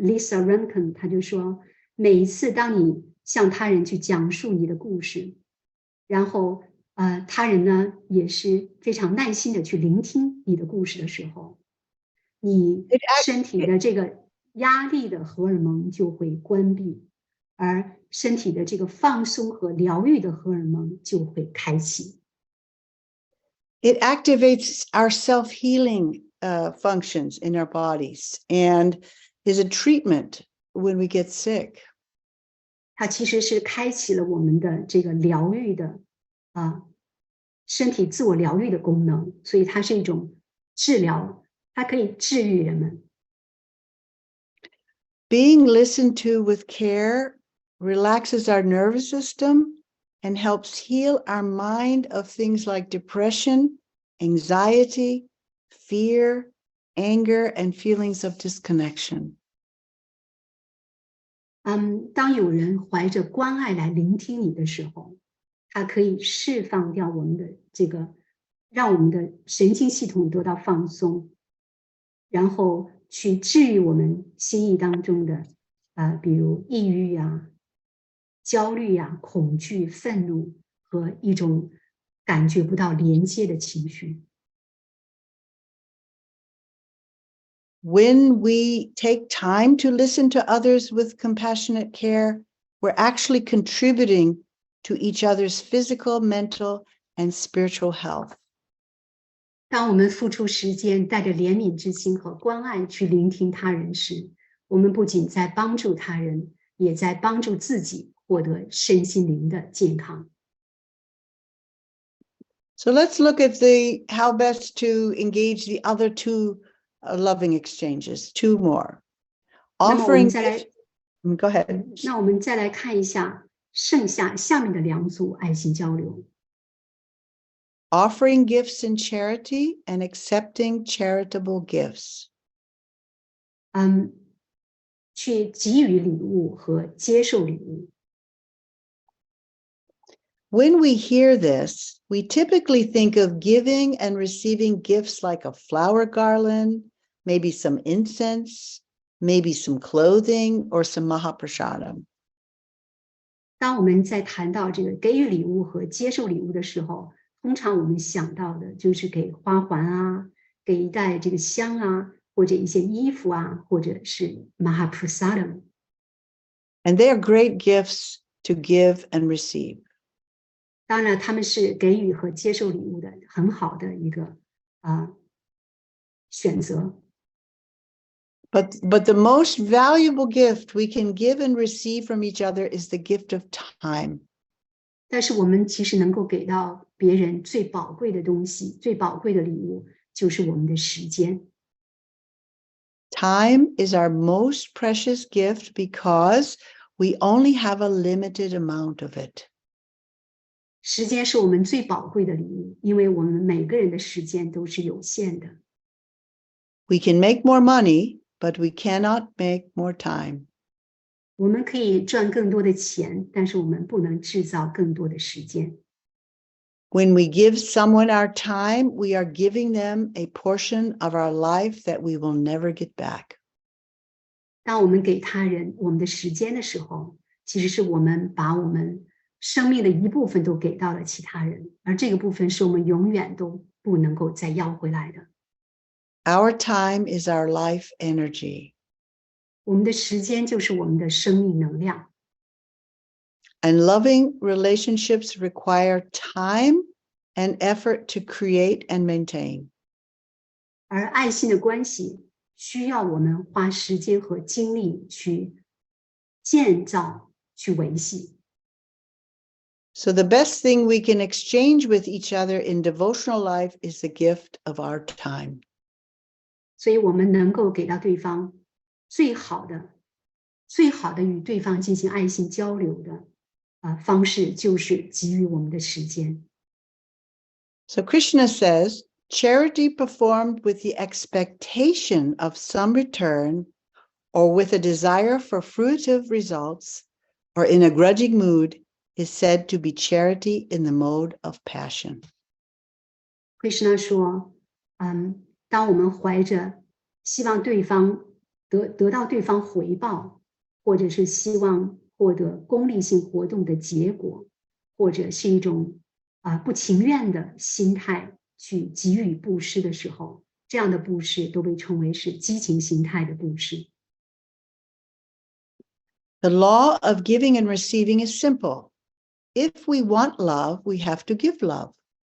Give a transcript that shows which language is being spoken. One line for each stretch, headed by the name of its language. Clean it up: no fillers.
Chinese: Lissa Rankin 他就说，每一次当你向他人去讲述你的故事，然后他人呢也是非常耐心的去聆听你的故事的时候，你身体的这个压力的荷尔蒙就会关闭，而身体的这个放松和疗愈的荷尔蒙就会开启。
English: It activates our self-healing functions in our bodies and is a treatment when we get sick.
Chinese: 它其实是开启了我们的这个疗愈的身体自我疗愈的功能，所以它是一种治疗，它可以治愈人们。
English: Being listened to with care relaxes our nervous system and helps heal our mind of things like depression, anxiety, fear, anger, and feelings of disconnection.
Chinese: 当有人怀着关爱来聆听你的时候，它可以释放掉我们的这个，让我们的神经系统得到放松，然后去治愈我们心意当中的比如抑郁啊、焦虑啊、恐惧、愤怒和一种感觉不到连接的情绪。
English: When we take time to listen to others with compassionate care, we're actually contributing to each other's physical, mental, and spiritual health.
Chinese: 当我们付出时间，带着怜悯之心和关爱去聆听他人时，我们不仅在帮助他人，也在帮助自己获得身心灵的健康。
English: So let's look at how best to engage the other two loving exchanges, two more.
Chinese: 那么我们
English: Offering
Chinese: 再来，
English: Go ahead.
Chinese: 那我们再来看一下下面的两组爱心交流。
English: Offering gifts in charity and accepting charitable gifts.
Chinese: 去给予礼物和接受礼物。
English: When we hear this, we typically think of giving and receiving gifts like a flower garland, maybe some incense, maybe some clothing, or some mahaprasadam.
Chinese: 当我们在谈到这个给予礼物和接受礼物的时候，通常我们想到的就是给花环啊，给一袋这个香啊，或者一些衣服啊，或者是 mahaprasadam。
English: And they are great gifts to give and receive.
Chinese: 当然，他们是给予和接受礼物的很好的一个选择。
English: But the most valuable gift we can give and receive from each other is the gift of time.
Chinese: 但是我们其实能够给到别人最宝贵的东西，最宝贵的礼物，就是我们的时间。
English: Time is our most precious gift because we only have a limited amount of it.
Chinese: 时间是我们最宝贵的礼物，因为我们每个人的时间都是有限的。
English: We can make more money, but we cannot make more time.
Chinese: 我们可以赚更多的钱，但是我们不能制造更多的时间。
English: When we give someone our time, we are giving them a portion of our life that we will never get back.
Chinese: 当我们给他人我们的时间的时候，其实是我们把我们生命的一部分都给到了其他人，而这个部分是我们永远都不能够再要回来的。
English: Our time is our life energy.
Chinese: 我们的时间就是我们的生命能量。
English: And loving relationships require time and effort to create and maintain.
Chinese: 而爱心的关系需要我们花时间和精力去建造、去维系。
English: So the best thing we can exchange with each other in devotional life is the gift of our time.
Chinese: 所以我们能够给到对方最好的与对方进行爱心交流的方式，就是给予我们的时间。
English: So Krishna says, charity performed with the expectation of some return or with a desire for fruitive results or in a grudging mood is said to be charity in the mode of passion.
Chinese: Krishna 说，当我们怀着希望对方得到对方回报，或者是希望获得功利性活动的结果，或者是一种不情愿的心态去给予布施的时候，这样的布施都被称为是激情心态的布施。
English: The law of giving and receiving is simple. If we want love, we have to give love.